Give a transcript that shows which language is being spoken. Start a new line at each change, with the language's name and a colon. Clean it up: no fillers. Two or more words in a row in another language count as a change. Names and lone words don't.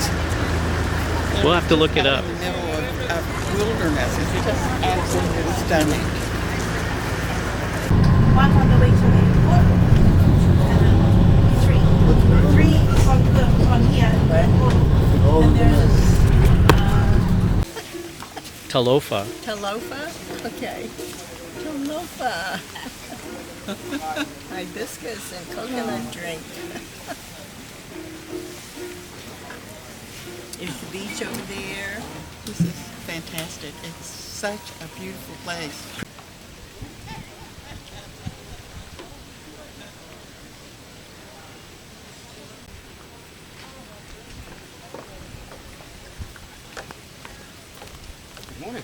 English: We'll have to look it up. In the middle of wilderness. It's just absolutely stunning. One on the way to the airport, and three on here, and there's Talofa. Talofa? Okay. Talofa. Hibiscus and coconut drink. Is the beach over there? This is fantastic. It's such a beautiful place. Good morning.